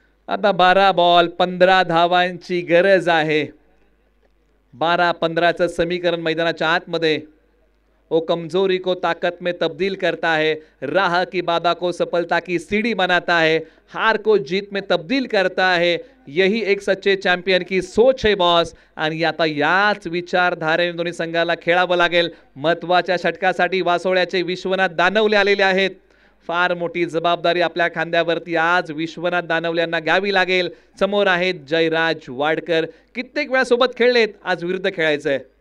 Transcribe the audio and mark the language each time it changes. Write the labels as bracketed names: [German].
[Marathi] आता 12 बॉल 15 धावांची गरज आहे. 12-15चं समीकरण मैदानाच्या आतमध्ये. [Hindi] ओ कमजोरी को ताकत में तब्दील करता है, राह की बाधा को सफलता की सीढ़ी बनाता है, हार को जीत में तब्दील करता है, यही एक सच्चे चॅम्पियन की सोच है बॉस. [Marathi] आणि आता याच विचारधारेने दोन्ही संघाला खेळावं लागेल. महत्त्वाच्या षटकासाठी वासोळ्याचे विश्वनाथ दानवले आलेले आहेत. फार मोठी जबाबदारी आपल्या खांद्यावरती आज विश्वनाथ दानवल्यांना घ्यावी लागेल. समोर आहेत जयराज वाडकर. कित्येक वेळा सोबत खेळलेत, आज विरुद्ध खेळायचंय.